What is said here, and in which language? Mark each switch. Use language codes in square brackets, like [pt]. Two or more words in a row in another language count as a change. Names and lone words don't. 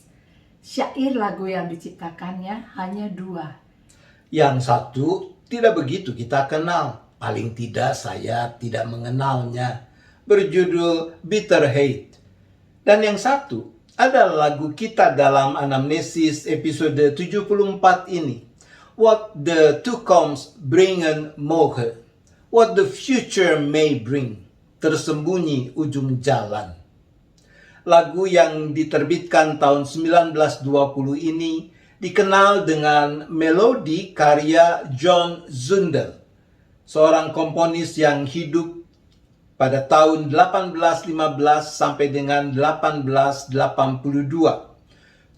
[id] Syair lagu yang diciptakannya hanya 2. Yang satu tidak begitu kita kenal, paling tidak saya tidak mengenalnya, berjudul Bitter Hate. Dan yang satu adalah lagu kita dalam anamnesis episode 74 ini, [en] What the [nl] Toekomst brengen moge, [en] What the future may bring, [id] tersembunyi ujung jalan. Lagu yang diterbitkan tahun 1920 ini dikenal dengan melodi karya John Zundel, seorang komponis yang hidup pada tahun 1815 sampai dengan 1882.